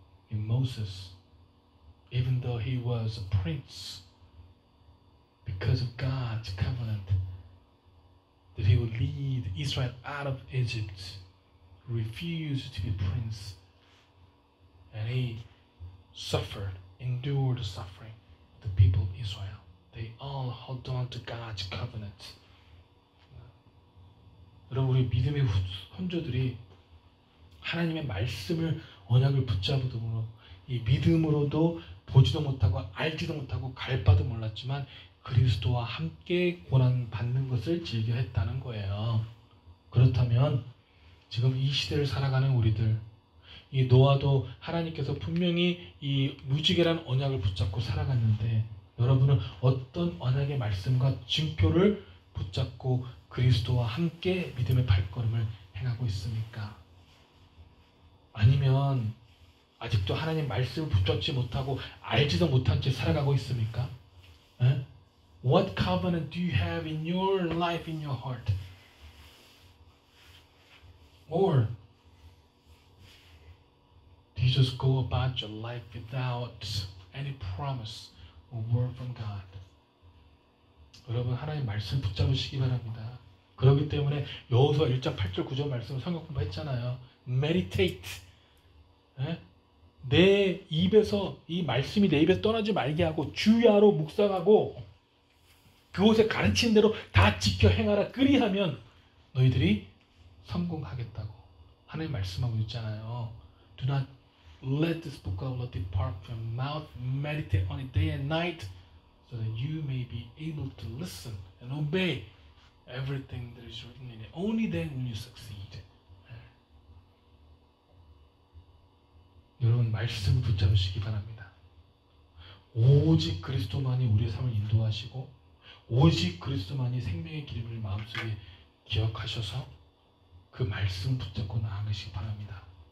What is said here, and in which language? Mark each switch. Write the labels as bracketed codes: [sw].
[en] In Moses, even though he was a prince, because of God's covenant, that he would lead Israel out of Egypt, refused to be prince, and he suffered, endured suffering. The people of Israel, they all held on to God's covenant. [ko] 여러분 우리 믿음의 혼조들이 하나님의 말씀을 언약을 붙잡음으로 이 믿음으로도 보지도 못하고 알지도 못하고 갈 바도 몰랐지만 그리스도와 함께 고난 받는 것을 즐겨 했다는 거예요. 그렇다면 지금 이 시대를 살아가는 우리들, 이 노아도 하나님께서 분명히 이 무지개라는 언약을 붙잡고 살아갔는데 여러분은 어떤 언약의 말씀과 징표를 붙잡고 그리스도와 함께 믿음의 발걸음을 행하고 있습니까? 아니면 아직도 하나님 말씀을 붙잡지 못하고 알지도 못한 채 살아가고 있습니까? 에? [en] What covenant do you have in your life, in your heart? Or do you just go about your life without any promise or word from God? [ko] 여러분 하나님 말씀 붙잡으시기 바랍니다. 그렇기 때문에 여호수아 1장 8절 9절 말씀을 성경 공부했잖아요. [en] Meditate. [ko] 내 입에서 이 말씀이 내 입에서 떠나지 말게 하고 주야로 묵상하고 그곳에 가르친 대로 다 지켜 행하라. 그리하면 너희들이 성공하겠다고 하나님 말씀하고 있잖아요. [en] Do not Let this book of law depart from your mouth. Meditate on it day and night, so that you may be able to listen and obey everything that is written in it. Only then will you succeed. [ko] 여러분 말씀 붙잡으시기 바랍니다. 오직 그리스도만이 우리의 삶을 인도하시고 오직 그리스도만이 생명의 기름을 마음속에 기억하셔서 그 말씀 붙잡고 나아가시기 바랍니다.